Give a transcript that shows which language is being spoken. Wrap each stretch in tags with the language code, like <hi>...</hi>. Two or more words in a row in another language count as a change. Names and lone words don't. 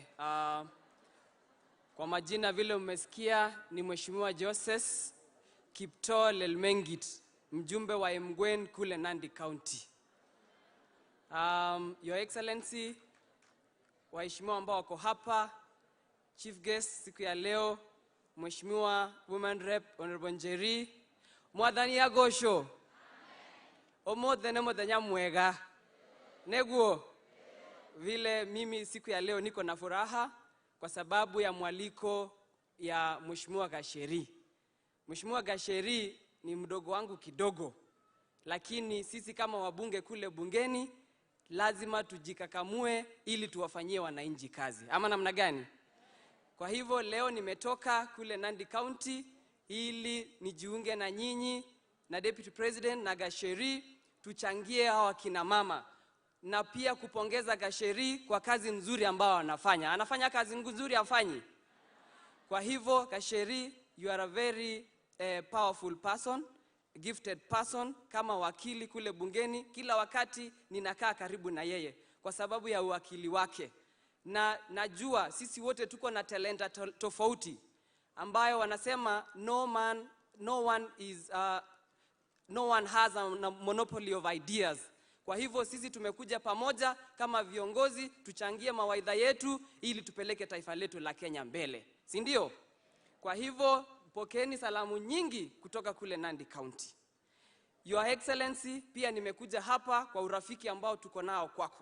<sw>Kwa majina vile umesikia ni Mheshimiwa Joses Kipto Lelmengit, mjumbe wa Emgwen kule Nandi County.</sw> <en>Your Excellency,</en> <sw>waheshimiwa ambao wako hapa,</sw> <en>Chief Guest</en> <sw>siku ya leo, Mheshimiwa</sw> <en>Women Rep Honorable</en> <sw>Njeri, Mwadhani ya Gosho.</sw> <ki>Omothe muthenya mwega. Neguo.</ki> <sw>Vile mimi siku ya leo niko na furaha kwa sababu ya mwaliko ya Mheshimiwa Gasheri. Mheshimiwa Gasheri ni mdogo wangu kidogo, lakini sisi kama wabunge kule bungeni lazima tujikakamue ili tuwafanyie wananchi kazi. Ama namna gani? Kwa hivyo leo nimetoka kule Nandi County ili nijiunge na nyinyi na</sw> <en>Deputy President</en> <sw>na Gasheri tuchangie hawa kina mama, na pia kupongeza Gasheri kwa kazi nzuri ambao anafanya. Anafanya kazi nzuri afanyi. Kwa hivyo Gasheri,</sw> <en>you are a very powerful person, gifted person.</en> <sw>Kama wakili kule bungeni, kila wakati ninakaa karibu na yeye kwa sababu ya uwakili wake. Na najua sisi wote tuko na talenta tofauti ambayo wanasema</sw> <en>no one has a monopoly of ideas.</en> <sw>Kwa hivyo sisi tumekuja pamoja kama viongozi tuchangie mawaidha yetu ili tupeleke taifa letu la Kenya mbele. Si ndio? Kwa hivyo pokeeni salamu nyingi kutoka kule Nandi County.</sw> <en>Your Excellency,</en> <sw>pia nimekuja hapa kwa urafiki ambao tuko nao kwako.</sw>